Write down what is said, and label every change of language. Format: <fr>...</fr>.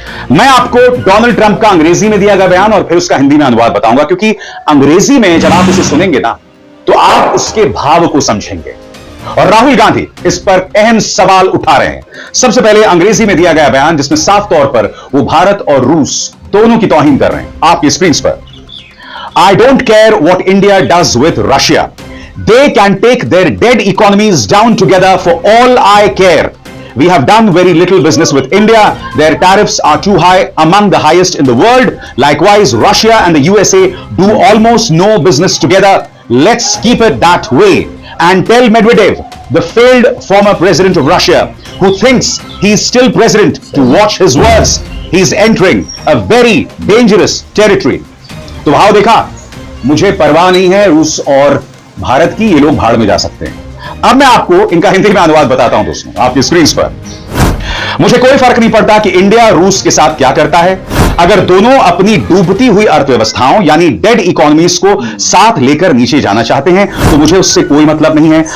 <hi>मैं आपको Donald Trump का अंग्रेजी में दिया गया बयान और फिर उसका हिंदी में अनुवाद बताऊंगा, क्योंकि अंग्रेजी में जब आप उसे सुनेंगे ना तो आप उसके भाव को समझेंगे। और राहुल गांधी इस पर अहम सवाल उठा रहे हैं। सबसे पहले अंग्रेजी में दिया गया बयान जिसमें साफ तौर पर वो भारत और रूस दोनों की तौहीन कर रहे हैं। आपकी स्क्रीन पर,</hi> <en>I don't care what India does with Russia. They can take their dead economies down together for all I care. We have done very little business with India. Their tariffs are too high, among the highest in the world. Likewise, Russia and the USA do almost no business together. Let's keep it that way. And tell Medvedev, the failed former president of Russia, who thinks he's still president, to watch his words. He's entering a very dangerous territory.</en> <hi>तो भाव देखा, मुझे परवाह नहीं है रूस और भारत की, ये लोग भाड़ में जा सकते हैं। अब मैं आपको इनका हिंदी में अनुवाद बताता हूं दोस्तों, आपकी स्क्रीन पर। मुझे कोई फर्क नहीं पड़ता कि इंडिया रूस के साथ क्या करता है, अगर दोनों अपनी डूबती हुई अर्थव्यवस्थाओं यानी डेड इकोनॉमीज को साथ लेकर नीचे जाना चाहते हैं तो मुझे उससे कोई मतलब नहीं है।</hi>